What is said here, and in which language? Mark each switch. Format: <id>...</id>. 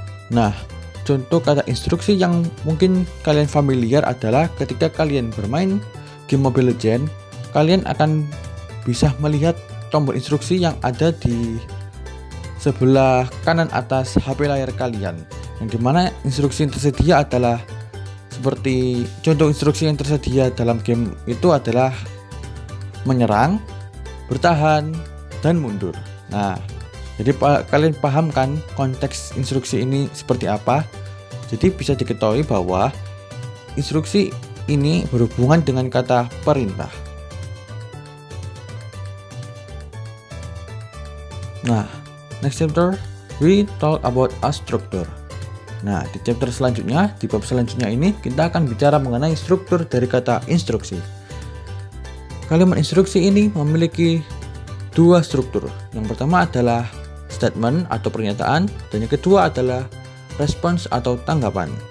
<id>Nah, contoh kata instruksi yang mungkin kalian familiar adalah ketika kalian bermain game Mobile Legends, kalian akan bisa melihat tombol instruksi yang ada di sebelah kanan atas HP layar kalian, yang dimana instruksi yang tersedia adalah seperti contoh instruksi yang tersedia dalam game itu adalah menyerang, bertahan, dan mundur. Nah, jadi kalian paham kan konteks instruksi ini seperti apa? Jadi bisa diketahui bahwa instruksi ini berhubungan dengan kata perintah.</id> <en>Nah, next chapter we talk about a structure.</en> <id>Nah, di chapter selanjutnya, di bab selanjutnya ini kita akan bicara mengenai struktur dari kata instruksi. Kalimat instruksi ini memiliki dua struktur. Yang pertama adalah statement atau pernyataan, dan yang kedua adalah respons atau tanggapan.</id>